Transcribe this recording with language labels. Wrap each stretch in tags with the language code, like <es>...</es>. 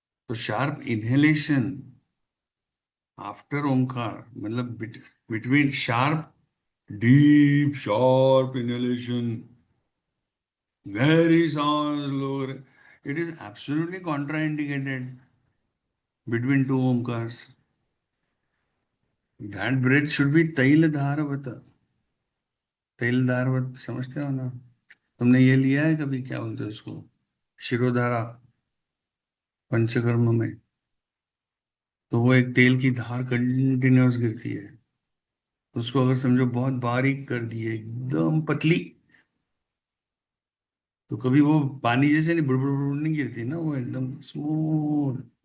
<en>तो sharp inhalation after omkar, मतलब between sharp deep sharp inhalation, very slow, it is absolutely contraindicated between two omkars. That breath should be तैल धारवत।</en> <hi>तैल धारवत समझते हो ना? तुमने ये लिया है कभी, क्या बोलते हो उसको, शिरोधारा पंचकर्म में? तो वो एक तेल की धार कंटिन्यूस गिरती है। उसको अगर समझो बहुत बारीक कर दिए, एकदम पतली, तो कभी वो पानी जैसे नहीं बुड़बुड़ बुड़बुड़ नहीं गिरती ना, वो एकदम स्मूथ।</hi>